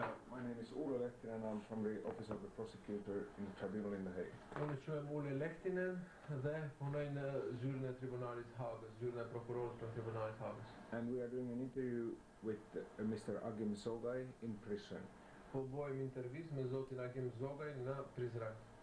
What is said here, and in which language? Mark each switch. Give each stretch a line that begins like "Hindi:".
English: My name is Ulla Lehtinen and I'm from the Office of the Prosecutor in the Tribunal in The Hague.
Albanian: Unë quhem Ule Lehtinen dhe punoj në zyrën e Tribunalit Hagës, zyrën e prokurorit të Tribunalit Hagës.
English: And we are doing an interview with Mr. Agim Zogaj in prison.
Albanian: Po bëjmë intervistë me zotin Agim Zogaj në Prizren.